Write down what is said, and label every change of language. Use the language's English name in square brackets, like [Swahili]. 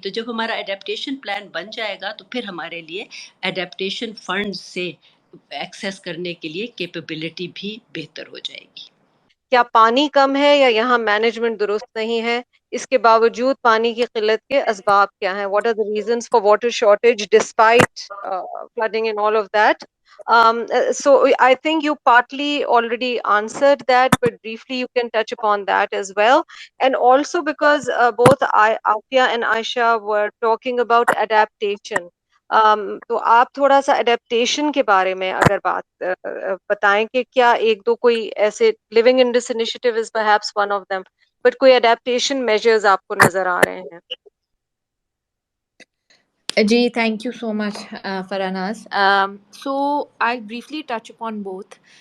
[Urdu] تو جب ہمارا ایڈیپٹیشن پلان بن جائے گا تو پھر ہمارے لیے ایڈیپٹیشن فنڈ سے ایکسیس کرنے کے لیے کیپیبلٹی بھی بہتر ہو جائے گی. کیا پانی کم ہے یا یہاں مینجمنٹ درست نہیں ہے؟ اس کے باوجود پانی کی قلت کے اسباب کیا ہیں؟ [English] What are the reasons for water shortage despite flooding and all of that? So I think you partly already answered that, but briefly you can touch upon that as well. And also because both Afia and Aisha were talking about adaptation. [Urdu] تو آپ تھوڑا سا adaptation کے بارے میں اگر بات بتائیں کہ کیا ایک دو کوئی ایسے living in this initiative [English] is perhaps one of them [Urdu] but کوئی اڈیپٹیشن میجرز آپ کو نظر آ رہے ہیں؟ [English] جی thank you so much Farnaz. So I briefly touch upon both.